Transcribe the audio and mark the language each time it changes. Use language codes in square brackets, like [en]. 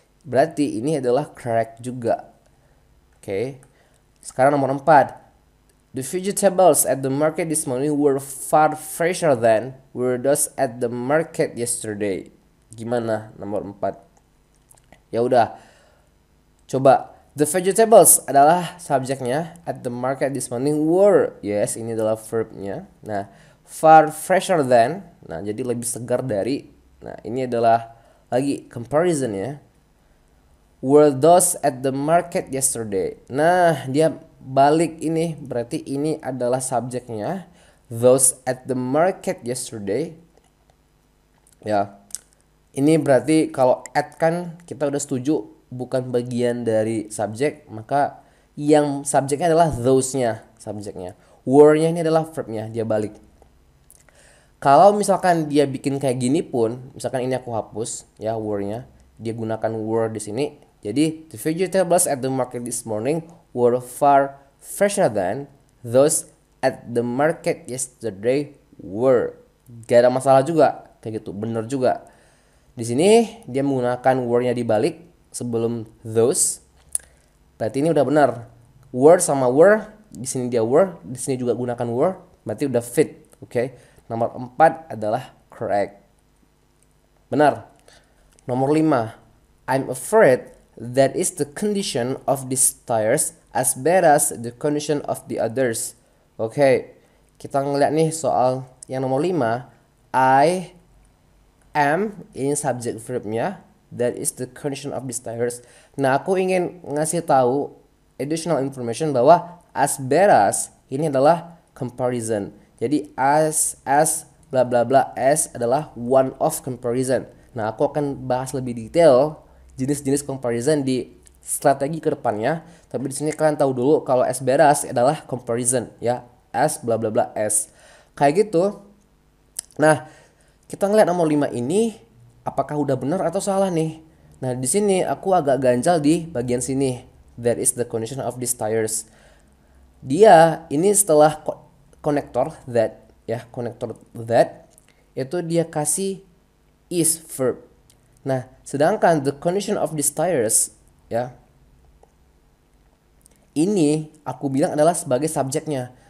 [id] Berarti ini adalah correct juga. Oke. Sekarang nomor 4. [en] The vegetables at the market this morning were far fresher than were those at the market yesterday. [id] Gimana nomor 4? Ya udah. Coba, [en] the vegetables [id] adalah subjeknya, [en] at the market this morning were. [id] Yes, ini adalah verbnya. Nah, [en] far fresher than. [id] Nah, jadi lebih segar dari. Nah, ini adalah lagi comparison ya. [en] Were those at the market yesterday. [id] Nah, dia balik ini, berarti ini adalah subjeknya. [en] Those at the market yesterday. [id] Ya. Ini berarti kalau at kan kita udah setuju bukan bagian dari subjek, maka yang subjeknya adalah those-nya, subjeknya. Were-nya ini adalah verb-nya, dia balik. Kalau misalkan dia bikin kayak gini pun, misalkan ini aku hapus ya were-nya, dia gunakan were di sini. Jadi [en] the vegetables at the market this morning were far fresher than those at the market yesterday were. [id] Gak ada masalah juga, kayak gitu, bener juga. Di sini dia menggunakan were-nya dibalik sebelum those. Berarti ini udah benar. Were sama were, di sini dia were, di sini juga gunakan were, berarti udah fit, oke? Nomor 4 adalah correct. Benar. Nomor 5. [en] I'm afraid That is the condition of these tires as bad as the condition of the others. [id] Oke, kita ngeliat nih soal yang nomor 5. [en] I am [id] ini subject verbnya. [en] That is the condition of these tires. [id] Nah, aku ingin ngasih tahu additional information bahwa as bad as ini adalah comparison. Jadi as bla bla bla as adalah one of comparison. Nah, aku akan bahas lebih detail jenis-jenis comparison di strategi ke depannya. Tapi di sini kalian tahu dulu kalau as bad as adalah comparison ya. As bla bla bla as. Kayak gitu. Nah, kita ngeliat nomor 5 ini apakah udah benar atau salah nih. Nah, di sini aku agak ganjal di bagian sini. [en] That is the condition of these tires. [id] Dia ini setelah konektor that ya, konektor that itu dia kasih is verb. Nah, sedangkan the condition of these tires ya, ini aku bilang adalah sebagai subjeknya.